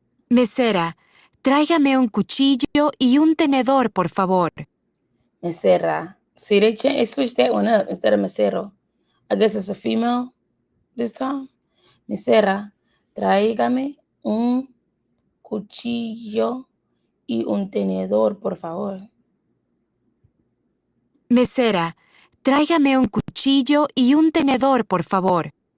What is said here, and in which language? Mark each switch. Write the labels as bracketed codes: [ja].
[es] Mesera, tráigame un cuchillo y un tenedor, por favor. Mesera. [en] See, they switched that one up instead of mesero. I guess it's a female this time. [es] Mesera, tráigame un cuchillo y un tenedor, por favor. Mesera, tráigame un cuchillo y un tenedor, por favor.